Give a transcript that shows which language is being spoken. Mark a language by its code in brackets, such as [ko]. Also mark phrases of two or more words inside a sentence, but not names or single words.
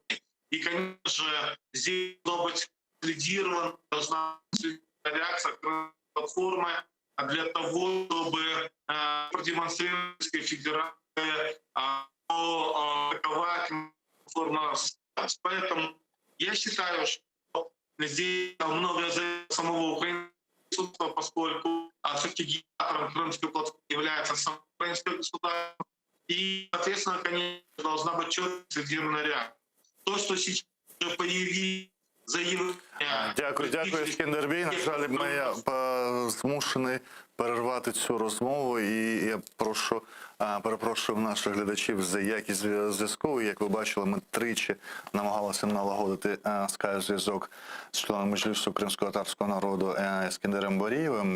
[ru] И, конечно же, здесь должна быть лидирована, должна быть реакция платформы для того, чтобы продемонстрировать Российской Федерации, какова платформа Поэтому я считаю, что здесь много зависит самого украинского, поскольку все-таки генератором Крымской платформы является само украинское государство. И, соответственно, конечно, должна быть четко сцентрированная реакция. То, что сейчас уже появились заявления... [uk] Дякую, Ескендербей. На жаль, я змушений перервати цю розмову, і я перепрошую наших глядачів за якість зв'язку. Як ви бачили, ми тричі намагалися налагодити скайп-зв'язок з членом Меджлісу кримсько-татарського народу Ескендером Барієвим.